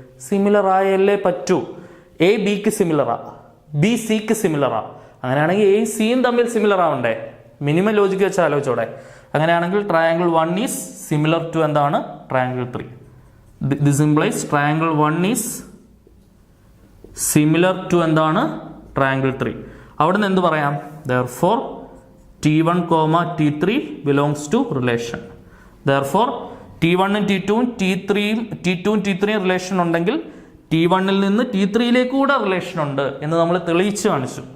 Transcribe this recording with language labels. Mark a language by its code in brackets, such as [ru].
[ml] Similar ആയല്ലേ പറ്റൂ. A ബിക്ക് സിമിലറാ, B സിക്ക് സിമിലറാ. അങ്ങനെയാണെങ്കിൽ എ സിയും തമ്മിൽ സിമിലർ ആവണ്ടേ? മിനിമം ലോജിക്ക് വെച്ച് ആലോചിച്ചോടെ. അങ്ങനെയാണെങ്കിൽ [en] triangle 1 is similar to [ml] എന്താണ്? Triangle 3. [en] this implies triangle 1 is similar to [ml] എന്താണ്? ട്രയാങ്കിൾ 3. അവിടുന്ന് എന്ത് പറയാം? [en] Therefore T1, T3 belongs to relation. [ml] Therefore T1ഉം T2ഉം T3യും relation ഉണ്ടെങ്കിൽ T1ൽ നിന്ന് T3യിലേക്ക് കൂടെ റിലേഷൻ ഉണ്ട് എന്ന് നമ്മൾ തെളിയിച്ച് കാണിച്ചു.